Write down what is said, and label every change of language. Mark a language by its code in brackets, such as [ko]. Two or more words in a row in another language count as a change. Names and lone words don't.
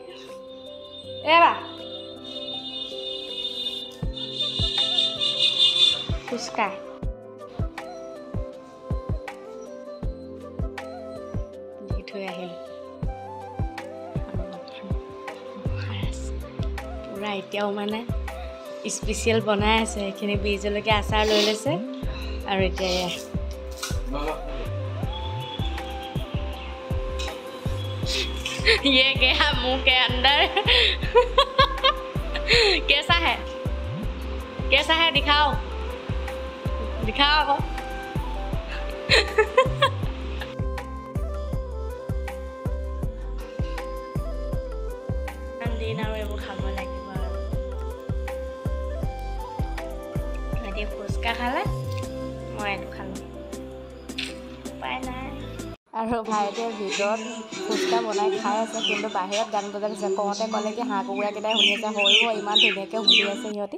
[as] এবা ফুচকা দি থৈ আহিলোঁ। পূৰা এতিয়াও মানে স্পেচিয়েল বনাই আছে। এইখিনি বি জলকীয়া আচাৰ লৈ লৈছে। আৰু এতিয়া [hi] ये गया मुंह के अंदर। कैसा है, कैसा है, दिखाओ दिखाओ। दिन और [as] এইবোৰ খাব লাগিব আৰু এতিয়া ফুচকা খালে, মই এইটো খালোঁ, উপায় নাই। আৰু ভাইটিয়ে ভিতৰত ফুচকা বনাই খাই আছে, কিন্তু বাহিৰত গান বজাই আছে। কওঁতে ক'লে কি হাঁহ কুকুৰাকেইটাই শুনি আছে, সৰু ইমান ধুনীয়াকৈ শুনি আছে সিহঁতি।